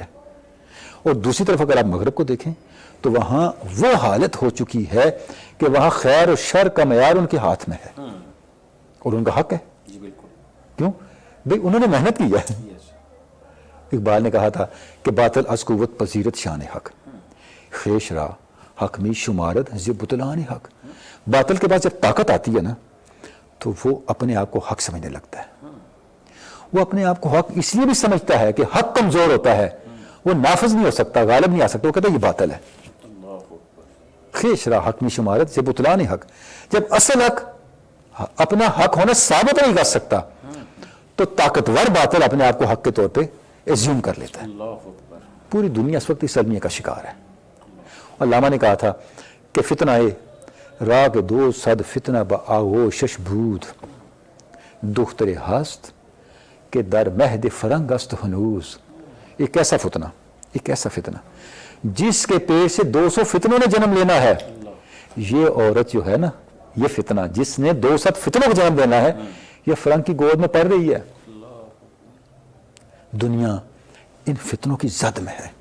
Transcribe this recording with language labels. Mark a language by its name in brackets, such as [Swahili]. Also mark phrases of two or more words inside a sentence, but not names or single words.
[Urdu] اور دوسری طرف اگر آپ مغرب کو دیکھیں تو وہاں وہ حالت ہو چکی ہے کہ وہاں خیر و شر کا معیار ان کے ہاتھ میں ہے, اور ان کا حق ہے. کیوں بھئی, انہوں نے محنت کی ہے. اقبال نے کہا تھا کہ [Persian] باطل از قوت پذیرت شان حق, خیش را حق می شمارت ز بطلان حق. [Urdu] باطل کے بعد جب طاقت آتی ہے نا تو وہ اپنے آپ کو حق سمجھنے لگتا ہے. وہ اپنے آپ کو حق اس لیے بھی سمجھتا ہے کہ حق کمزور ہوتا ہے, وہ نافذ نہیں ہو سکتا, غالب نہیں آ سکتا. وہ کہتا ہے یہ باطل ہے. [Persian] خیش را حق می شمارت ز بطلان حق. [Urdu] جب اصل حق اپنا حق ہونا ثابت نہیں کر سکتا تو طاقتور باطل اپنے آپ کو حق کے طور پہ ایزیوم کر لیتا ہے. پوری دنیا اس وقت اس المیہ کا شکار ہے. علامہ نے کہا تھا کہ [Persian] فتنہ راگ دو صد فتنہ با آغوشش بود, دختر ہست کہ در مہد فرنگ است ہنوز. [Urdu] ایک ایسا فتنہ جس کے پیٹ سے 200 فتنوں نے جنم لینا ہے. یہ عورت جو ہے نا, یہ فتنہ جس نے 200 فتنوں کو جنم دینا ہے, یہ فرنگ کی گود میں پڑ رہی ہے. دنیا ان فتنوں کی زد میں ہے.